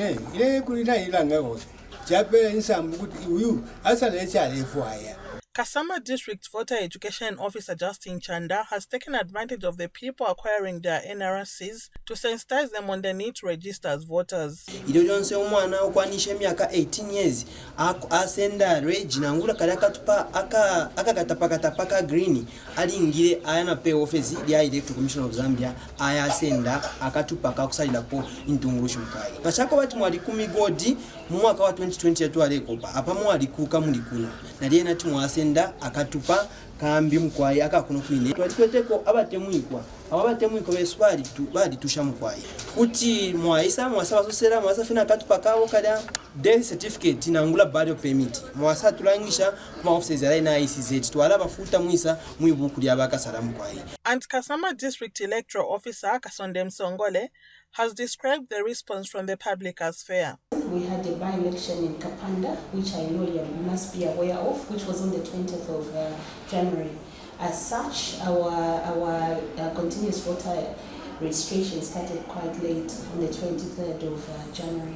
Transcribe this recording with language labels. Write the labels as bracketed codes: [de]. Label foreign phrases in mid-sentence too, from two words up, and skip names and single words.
[en] Kasama District Voter Education Officer Justin Chanda has taken advantage of the people acquiring their NRCs to sensitize them on the need to register as voters. [bem] 18 years asenda regi nangula kalakatupa akakatapaka green ali ngire ayana pay office ya Electoral Commission of Zambia ayasenda akatupa kakusalira ko intungurushu mkai bachako bati mwali 10 godi mu mwaka wa 2020 yatu alekopa apa mwali kuka mulikuna naliye nati mwase asenda akatupa kambi mukwayi akakuno kwine twatikweteko abatemwikwa abatemwiko beswali bali tusha mukwayi kuti mwaisa mwasaba sosera mwasa fina akatupa kawo kada [en] death certificate [bem] nangula [en] burial permit [bem] mwasa tulangisha kuma offices ala ina ICZ twala bafuta mwisa mwibuku lya bakasala mukwayi. [en] And Kasama District Electoral Officer Kasonde Msongole has described the response from the public as fair. We had a by-election in Kapanda, which I know you must be aware of, which was on the 20th of January. As such, our continuous voter registration started quite late on the 23rd of January.